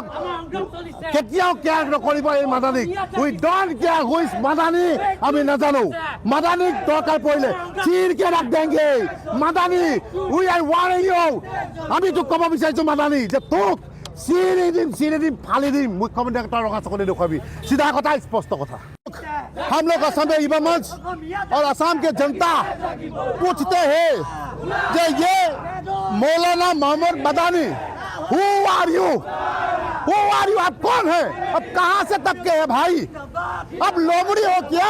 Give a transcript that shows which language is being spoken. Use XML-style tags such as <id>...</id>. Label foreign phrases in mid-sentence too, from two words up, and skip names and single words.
<as>কেতিয়াও কেয়াৰ নকৰিব এই মাদানীক।</as> <en>we don't care who is Madani,</en> <as>আমি নাজানো। মাদানীক দৰকাৰ পৰিলে</as> <hi>चीरके रख देंगे।</hi> <en>Madani we are warning you.</en> <as>আমি তোক ক'ব বিচাৰিছো মাদানী যে তোক চিৰি দিম ফালি দিম। মুখ্যমন্ত্ৰী তাৰ ৰঙা চকলি দেখুৱাবি।</as> <hi>सीधा कथा, स्पष्ट कथा। हम लोग असम में युवा मंच और असम के जनता पूछते हैं कि ये मौलाना मोहम्मद मदानी</hi> <en>who are you</en> <hi>आप कौन है? अब कहां से तबके है भाई? अब लोमड़ी हो क्या?</hi>